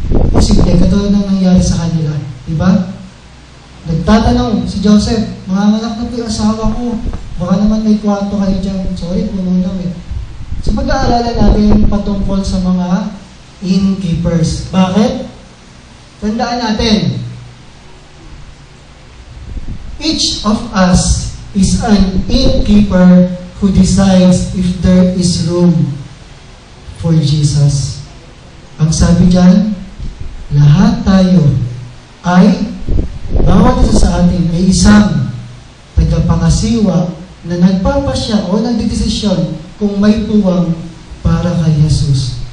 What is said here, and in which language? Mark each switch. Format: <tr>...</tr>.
<tl>Posible, katulad ng nangyari sa kanila. Diba? Nagtatanong si Joseph, mga anak na po yung asawa ko. Baka naman may kwarto kayo dyan. Sorry, puno daw eh. So pag-aaralan natin patungkol sa mga innkeepers. Bakit? Tandaan natin,</tl> <en>each of us is an innkeeper who decides if there is room for Jesus.</en> <tl>Ang sabi dyan, lahat tayo ay, bawat isa sa atin ay isang tagapangasiwa na nagpapasya o nagdidesisyon kung may puwang para kay Jesus.</tl>